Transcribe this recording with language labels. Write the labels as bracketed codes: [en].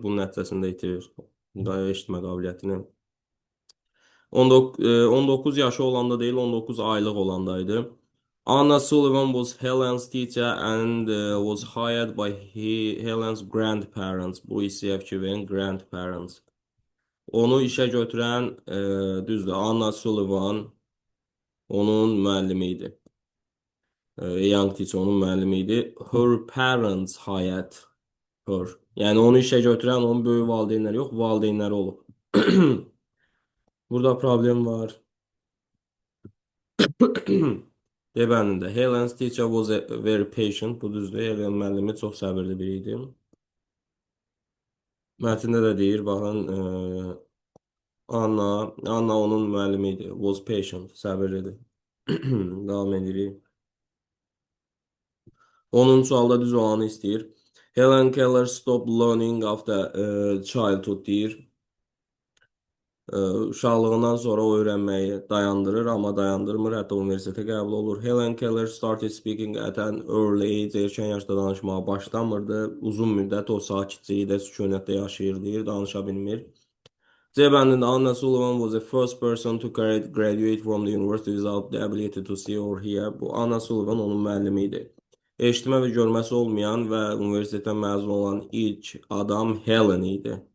[az] Bunun nəticəsində itirir eşitmə qabiliyyətini. 19 yaşı olanda değil, 19 aylıq olandaydı. [en] Anna Sullivan was Helen's teacher and was hired by Helen's grandparents. [az] Bu ECF grandparents. Onu işe götürən, düzdür, Anna Sullivan onun müəllimi idi. [en] Young teacher [az] onun müəllimi idi. [en] Her parents hired her. [az] Yəni onu işe götürən onun böyük valideynləri yox, valideynləri olub. Burada problem var. [en] Devənində Helen's teacher was very patient. [az] Bu düzdür. Helen müəllimi çox səbirli biri idi. Mətndə də deyir, baxın, Anna onun müəllimi idi. [en] Was patient, [az] səbirlidir. Davam edirik. 10-cu sualda düz olanı istəyir. [en] Helen Keller stopped learning after childhood [az] deyir. Uşaqlığından sonra o öyrənməyi dayandırır, amma dayandırmır, hətta universitetə qəbul olur. [en] Helen Keller started speaking at an early age, [az] erkən yaşda danışmağa başlamırdı. Uzun müddət o sakitçilikdə, sükunətdə yaşayır deyir, danışa bilmir. C bəndində [en] Anna Sullivan was the first person to graduate from the university without the ability to see or hear. [az] Bu Anna Sullivan onun müəllimi idi. Eşitmə və görməsi olmayan və universitetdən məzun olan ilk adam Helen idi.